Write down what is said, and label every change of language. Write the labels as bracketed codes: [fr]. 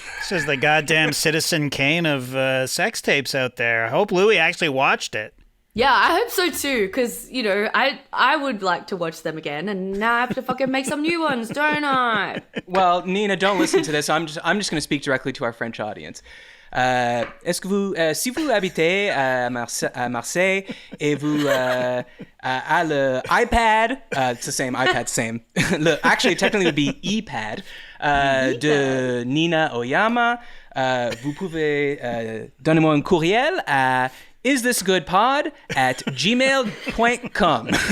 [en] This is the goddamn Citizen Kane of sex tapes out there. I hope Louis actually watched it. Yeah, I hope so too. Because, you know, I would like to watch them again. And now I have to fucking make some new ones, don't I? Well, Nina, don't listen to this. I'm just going to speak directly to our French audience. [fr] Est-ce que vous, si vous habitez à Marseille et vous à le iPad, [en] it's the same iPad, same. Actually, technically, it would be iPad de Nina Oyama. [fr] Vous pouvez donner-moi un courriel à isthisgoodpod@gmail.com.